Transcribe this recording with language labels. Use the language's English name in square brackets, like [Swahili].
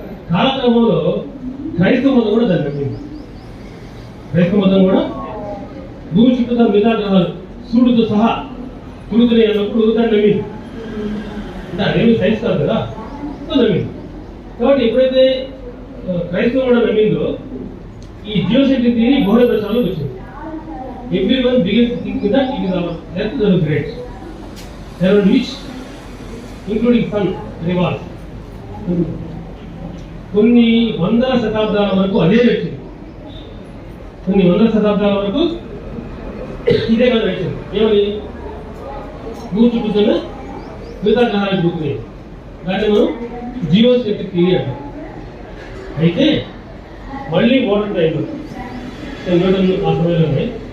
[Telugu] కాలక్రమంలో క్రైస్తవ మతం కూడా దాన్ని నమ్మింది. క్రైస్తవ మతం కూడా భూమి చుట్టూ మిగతా గ్రహాలు సూర్యుడితో సహా తిరుగుతున్నాయి అన్నప్పుడు దాన్ని నమ్మింది. అంటే అదేమి సైన్స్ కాదు కదా, మొత్తం నమ్మింది. కాబట్టి ఎప్పుడైతే క్రైస్తవం కూడా నమ్మిందో ఈ జియోసెంట్రిక్ థియరీ బహుళ ప్రచారంలోకి వచ్చింది. [English] Everyone begins to think that it is our earth that is great, around which, including sun, revolves. [Telugu] కొన్ని వందల శతాబ్దాల వరకు అదే నడిచింది. కొన్ని వందల శతాబ్దాల వరకు ఇదే కదా నడిచింది. ఏమని భూమి చుట్టూతున్న మిగతా గ్రహాలకు చూపుతుంది. దాన్ని మనం జియోసెంట్రిక్ థియరీ అంటాం. అయితే మళ్ళీ మోడర్న్ టైంలో న్యూటన్ ఆ సమయంలో ఉన్నాయి.